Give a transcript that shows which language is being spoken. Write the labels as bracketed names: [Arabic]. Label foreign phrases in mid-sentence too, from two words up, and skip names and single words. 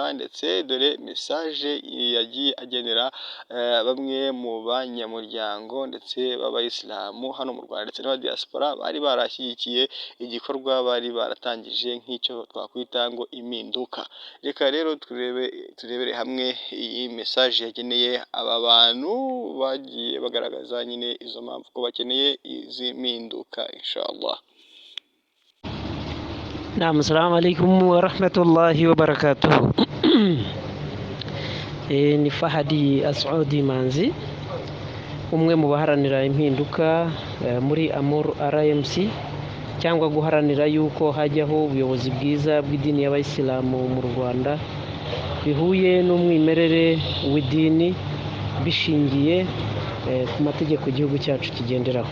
[Kinyarwanda] Ndetse dore mesaje yagiye agenera bamwe mu banyamuryango ndetse b'abayisilamu hano mu Rwanda ndetse n'aba diaspora bari barashyigikiye igikorwa bari baratangije nk'icyo twakwita ngo impinduka. Reka rero turebere hamwe iyi mesaje yageneye aba bantu bagiye bagaragaza nyine izo mpamvu ko bakeneye izi mpinduka inshallah. [Arabic] نعم، السلام عليكم ورحمة الله وبركاته. [Kinyarwanda] Ni Fahdi As'ud Imanzi, umwe mu baharanira impinduka muri Amur RMC, cyangwa guharanira yuko hajyaho ubuyobozi bwiza bw'idini y'abayisilamu mu Rwanda bihuye n'umwimerere w'idini, bishingiye ku mategeko igihugu cyacu kigenderaho.